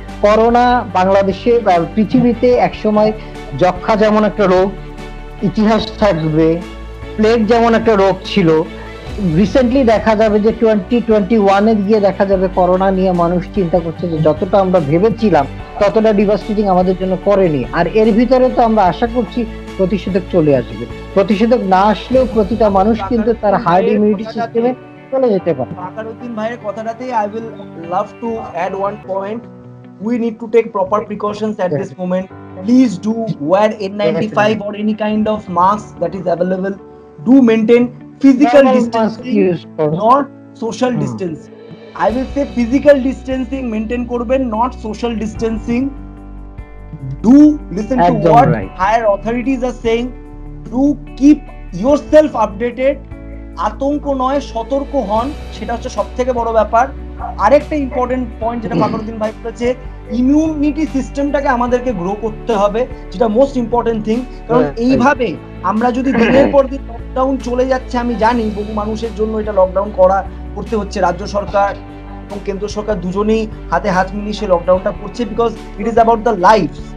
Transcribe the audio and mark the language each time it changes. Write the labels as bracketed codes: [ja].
[bn] Corona বাংলাদেশে বা পৃথিবীতে একসময় যক্ষা যেমন একটা রোগ, ইতিহাস থাকবে, প্লেগ যেমন একটা রোগ ছিল, রিসেন্টলি দেখা যাবে যে 2021 গিয়ে দেখা যাবে করোনা নিয়ে মানুষ চিন্তা করছে যে যতটা আমরা ভেবেছিলাম ততটা ডিভাস্টেটিং আমাদের জন্য করেনি। আর এর ভিতরে তো আমরা আশা করছি প্রতিষেধক চলে আসবে। প্রতিষেধক না আসলেও প্রতিটা মানুষ কিন্তু তার হার্ড ইমিউনিটি সিস্টেমে চলে যেতে পারে। ফাকরুদ্দিন ভাইয়ের কথাটাতে [en] I will love to add one point. We need to take proper precautions at this moment. Please do wear N95 or any kind of mask that is available. Do maintain physical distancing, not social distancing. I will say physical distancing maintain korben, not social distancing. Do listen to what higher authorities are saying. Do keep yourself updated. [bn] আতঙ্ক নয়, সতর্ক হন, সেটা হচ্ছে সবথেকে বড় ব্যাপার। আরেকটা ইম্পর্টেন্ট পয়েন্ট যেটা ফাকরুদ্দিন ভাই বলেছে, ইমিউনিটি সিস্টেমটাকে আমাদেরকে গ্রো করতে হবে, যেটা মোস্ট ইম্পর্টেন্ট থিং। কারণ এইভাবে আমরা যদি দিনের পর দিন লকডাউন চলে যাচ্ছে, আমি জানি বহু মানুষের জন্য এটা লকডাউন করতে হচ্ছে, রাজ্য সরকার এবং কেন্দ্র সরকার দুজনেই হাতে হাত মিলিয়ে সে লকডাউনটা করছে, [en] Because it is about the life.